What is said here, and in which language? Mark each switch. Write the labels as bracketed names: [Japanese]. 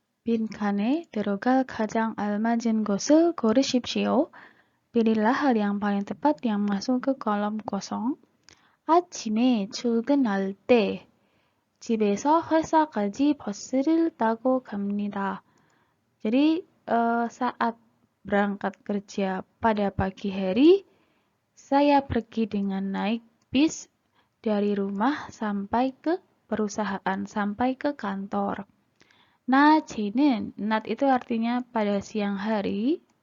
[Korean] 빈칸에 들어갈 가장 알맞은 것을 고르십시오. [Indonesian] Pilihlah hal yang paling tepat yang masuk ke kolom kosong. [Korean] 아침에 출근할 때 집에서 회사까지 버스를 타고 갑니다. [Indonesian] Jadi saat berangkat kerja pada pagi hari, saya pergi dengan naik bis dari rumah sampai ke perusahaan, sampai ke kantor. [Korean] 낮에는, 낮 [Indonesian] itu artinya pada siang hari.